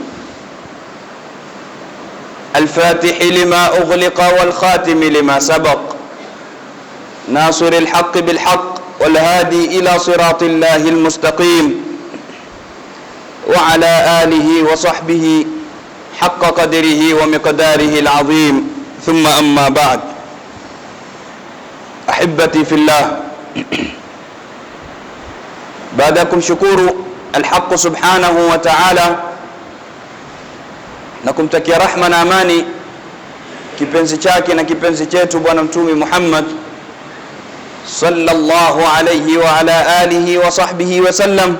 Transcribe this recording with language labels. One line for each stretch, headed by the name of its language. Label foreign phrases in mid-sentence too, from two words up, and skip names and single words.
Arabic: الفاتح لما أغلق والخاتم لما سبق، ناصر الحق بالحق والهادي إلى صراط الله المستقيم، وعلى آله وصحبه حق قدره ومقداره العظيم. ثم أما بعد، أحبتي في الله،
Swahili: baadakum shukuru alhaq
Arabic: سبحانه وتعالى
Swahili: na kumtakia rahma na amani kipenzi chake na kipenzi chetu bwana mtume Muhammad
Arabic: صلى الله عليه وعلى آله وصحبه وسلم.